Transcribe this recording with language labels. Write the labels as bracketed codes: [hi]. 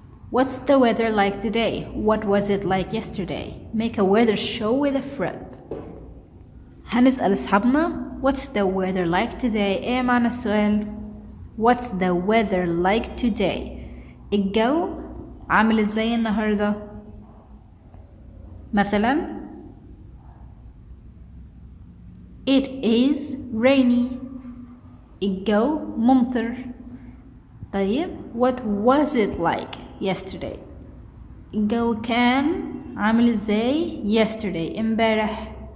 [en] What's the weather like today? What was it like yesterday? Make a weather show with a friend. [ar] هنسأل أصحابنا [en] What's the weather like today? [ar] إيه معنى السؤال؟ [en] What's the weather like today? [ar] الجو عامل إزاي النهاردة؟ مثلا [en] It is rainy. [ar] الجو ممطر. طيب [en] What was it like yesterday? [ar] الجو كان عامل ازاي yesterday امبارح.